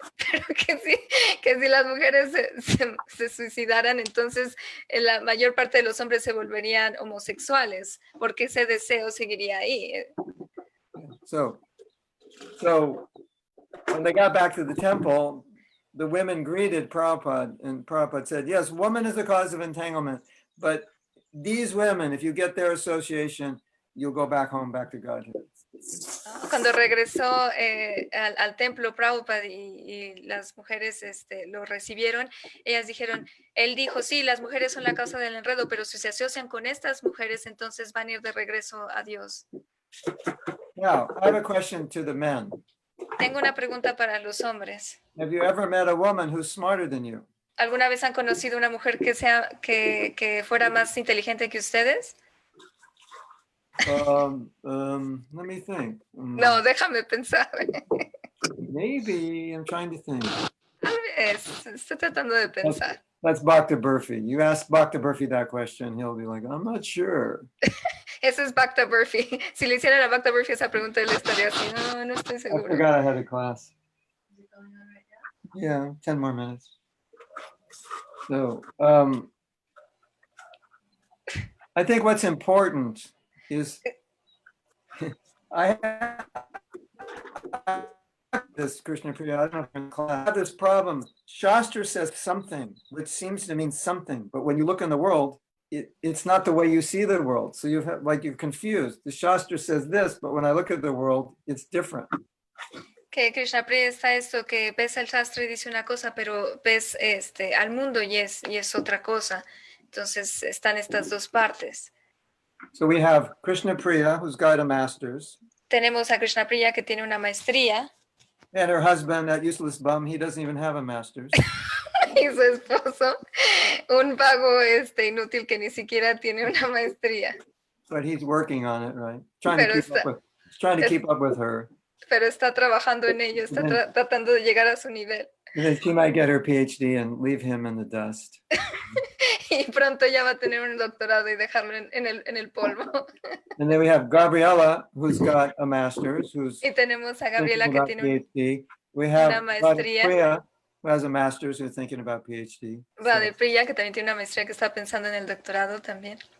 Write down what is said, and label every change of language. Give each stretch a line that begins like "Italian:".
Spanish: Pero que si las mujeres se suicidaran, entonces la mayor parte de los hombres se volverían homosexuales, porque ese deseo seguiría ahí.
English: So when they got back to the temple, the women greeted Prabhupada, and Prabhupada said, yes, woman is the cause of entanglement, but these women, if you get their association, you'll go back home, back to Godhead.
Spanish: Cuando regresó al templo Prabhupada y las mujeres lo recibieron, ellas dijeron, él dijo, sí, las mujeres son la causa del enredo, pero si se asocian con estas mujeres, entonces van a ir de regreso a Dios.
English: Now, I have a question to the men.
Spanish: Tengo una pregunta para los hombres.
English: Have you ever met a woman who's smarter than you?
Spanish: ¿Alguna vez han conocido una mujer que fuera más inteligente que ustedes?
English: Let me think.
Spanish: No, déjame pensar.
English: Maybe, I'm trying to think.
Spanish: Tal vez, estoy tratando de pensar.
English: That's Bhakta Burfi. You ask Bhakta Burfi that question, he'll be like, I'm not sure.
Spanish: Eso es Bhakta Burfi. Si le hicieran a Bhakta Burfi esa pregunta, él estaría así, no estoy
English: I
Spanish: seguro.
English: forgot I had a class. Yeah, 10 more minutes. So, I think what's important is I have this Krishna Priya, I don't know if in class, I have this problem. Shastra says something, which seems to mean something, but when you look in the world, it's not the way you see the world. So you're confused. The Shastra says this, but when I look at the world, it's different.
Spanish: Que Krishna Priya está esto, que ves el Shastra y dice una cosa, pero ves al mundo y es otra cosa. Entonces están estas dos partes.
English: So we have Krishna Priya, who's got a master's.
Spanish: Tenemos a Krishna Priya que tiene una maestría
English: And her husband, that useless bum, he doesn't even have a master's.
Spanish: y su esposo, un vago inútil que ni siquiera tiene una maestría.
English: But he's working on it, right? Trying to keep up with her.
Spanish: Pero está trabajando en ello, está tratando de llegar a su nivel.
English: And then she might get her PhD and leave him in the dust.
Spanish: y pronto ya va a tener un doctorado y dejarlo en el polvo.
English: And then we have Gabriela, who's got a master's, who's
Spanish: Y tenemos a
English: thinking
Spanish: Gabriela que
English: about
Spanish: tiene
English: PhD. We have
Spanish: maestría.
English: Priya, who has a master's, who's thinking about PhD.
Spanish: Priya, que también tiene una maestría que está pensando en el doctorado también.